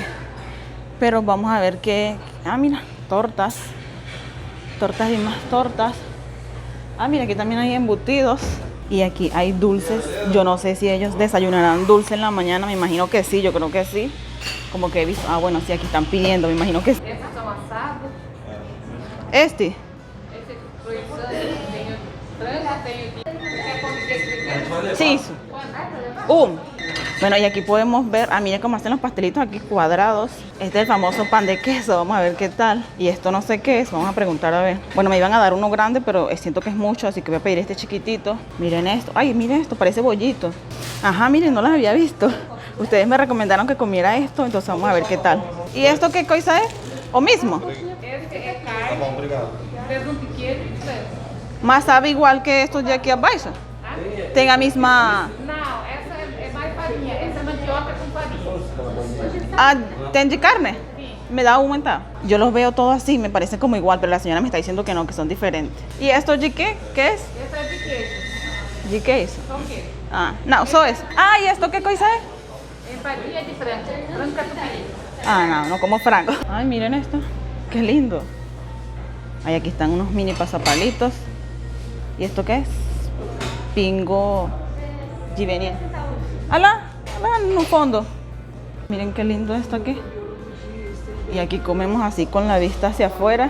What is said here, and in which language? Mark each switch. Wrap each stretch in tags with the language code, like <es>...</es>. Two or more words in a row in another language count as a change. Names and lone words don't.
<es>Pero vamos a ver qué... Ah, mira, tortas. Tortas y más tortas. Ah, mira, aquí también hay embutidos. Y aquí hay dulces. Yo no sé si ellos desayunarán dulce en la mañana. Me imagino que sí, yo creo que sí. Como que he visto... Ah, bueno, sí, aquí están pidiendo. Me imagino que sí.</es> <pt>Esses são assados.</pt> <es>Este.</es> <pt>Esse croissant tem o frango, tem o... Quer comer esse?</pt> <es>Sí, eso. Bueno, y aquí podemos ver, miren cómo hacen los pastelitos aquí cuadrados. Este es el famoso pan de queso, vamos a ver qué tal. Y esto no sé qué es, vamos a preguntar a ver. Bueno, me iban a dar uno grande, pero siento que es mucho, así que voy a pedir este chiquitito. Miren esto, ay, miren esto, parece bollito. Ajá, miren, no las había visto. Ustedes me recomendaron que comiera esto, entonces vamos a ver qué tal. ¿Y esto qué cosa es? ¿O mismo?</es> <pt>Esse é carne, presunto e queijo e frango.</pt> <es>Más sabe igual que estos de aquí abajo.</es> <pt>Tem a misma... Não, essa é mais farinha. Essa é mandioca com farinha.</pt> <es>Ah, ¿ten de carne? Me da aumentar. Yo los veo todos así, me parece como igual, pero la señora me está diciendo que no, que son diferentes. ¿Y esto de qué? ¿Qué es?</es> <pt>Essa é de queijo.</pt> <es>¿De qué es?</es> <pt>Com queijo.</pt> <es>Ah, no, solo es. Ah, ¿y esto qué cosa es?</es> <pt>Empadinha de frango. Frango catupiry.</pt> <es>Ah, no como frango. Ay, miren esto. Qué lindo. Ay, aquí están unos mini pasapalitos. ¿Y esto qué es? Pingo Givenil. ¡Hala! En un fondo. Miren qué lindo esto aquí. Y aquí comemos así con la vista hacia afuera.</es>